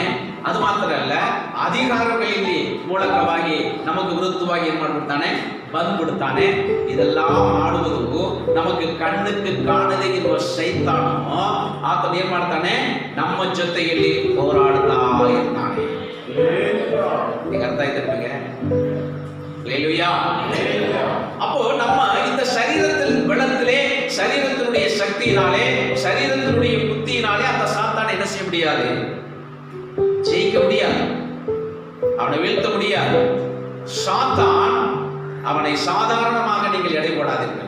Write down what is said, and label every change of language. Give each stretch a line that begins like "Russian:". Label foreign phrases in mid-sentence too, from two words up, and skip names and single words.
Kannada: ಅದು ಮಾತ್ರ ಅಲ್ಲ, ಅಧಿಕಾರಗಳಲ್ಲಿ ಮೂಲಕವಾಗಿ ನಮಗೆ ವಿರುದ್ಧವಾಗಿ ಏನ್ ಮಾಡಿಬಿಡ್ತಾನೆ, ಬಂದ್ಬಿಡ್ತಾನೆ. ಇದೆಲ್ಲ ಮಾಡುವುದು ನಮಗೆ ಕಣ್ಣಕ್ಕೆ ಕಾಣದೇ ಇರುವ ಸೈತಾನು ಆತನ ಏನ್ ಮಾಡ್ತಾನೆ, ನಮ್ಮ ಜೊತೆಯಲ್ಲಿ ಹೋರಾಡ್ತಾ ಇರ್ತಾನೆ. ಈಗ ಅರ್ಥ ಆಯ್ತು ನಿಮಗೆ?
Tamil: ஹல்லேலூயா. அப்போ நம்ம இந்த சரீரத்தில் பலத்திலே, சரீரத்தினுடைய சக்தியினாலே, சரீரத்தினுடைய புத்தியினாலே அந்த சாத்தானை என்ன செய்ய முடியாது, ஜெயிக்க முடியாது, அவனை வீழ்த்த முடியாது. சாத்தான் அவனை சாதாரணமாக நீங்கள் எடை போடாதீர்கள்.